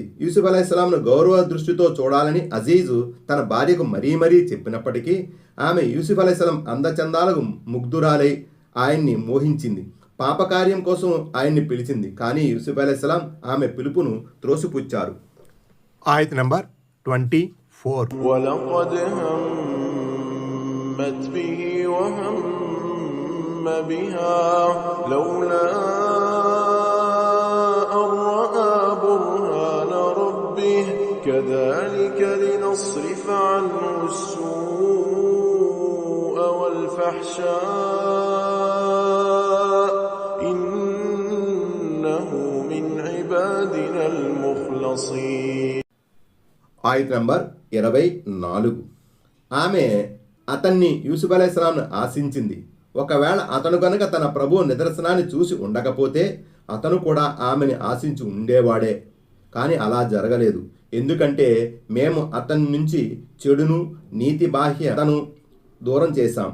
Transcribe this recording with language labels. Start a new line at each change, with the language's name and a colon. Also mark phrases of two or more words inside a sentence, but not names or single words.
Telugu: యూసుఫ్ అలైహిస్సలాంను గౌరవ దృష్టితో చూడాలని అజీజు తన భార్యకు మరీ మరీ చెప్పినప్పటికీ ఆమె యూసుఫ్ అలైహిస్సలాం అందచందాలకు ముగ్ధురాలై ఆయన్ని మోహించింది. పాపకార్యం కోసం ఆయన్ని పిలిచింది. కానీ యూసుఫ్ అలైహిస్సలాం ఆమె పిలుపును త్రోసిపుచ్చారు. ఆయత నంబర్ 24.
Arabic: ولقد همت به وهم بها لولا أن رأى برهان ربه كذلك لنصرف عنه السوء والفحشاء إنه من عبادنا المخلصين.
Telugu: ఆయత నంబర్ 24. ఆమె అతన్ని యూసుఫ్ అలైహిస్సలాంను ఆశించింది. ఒకవేళ అతను కనుక తన ప్రభు నిదర్శనాన్ని చూసి ఉండకపోతే అతను కూడా ఆమెని ఆశించి ఉండేవాడే. కానీ అలా జరగలేదు. ఎందుకంటే మేము అతని నుంచి చెడును, నీతి బాహ్యతను దూరం చేశాం.